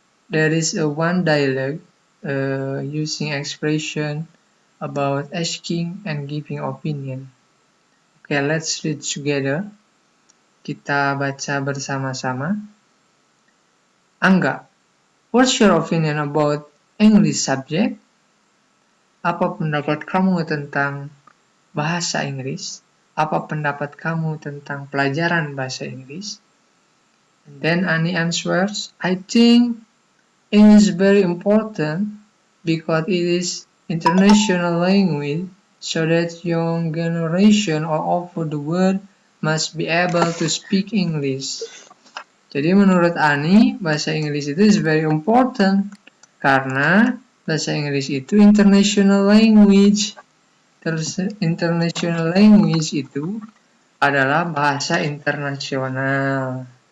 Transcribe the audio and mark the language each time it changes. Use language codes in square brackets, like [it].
[en] There is one dialogue using expression about asking and giving opinion. Okay, let's read together. [id] Kita baca bersama-sama. [en] Angga, what's your opinion about English subject? [id] Apa pendapat kamu tentang bahasa Inggris? Apa pendapat kamu tentang pelajaran bahasa Inggris? [en] And then Ani answers, I think English is very important because it is international language, so that young generation all over the world must be able to speak English. [id] Jadi menurut Ani, bahasa Inggris itu [en] is very important [id] karena bahasa Inggris itu international language. Terus international language itu adalah bahasa internasional.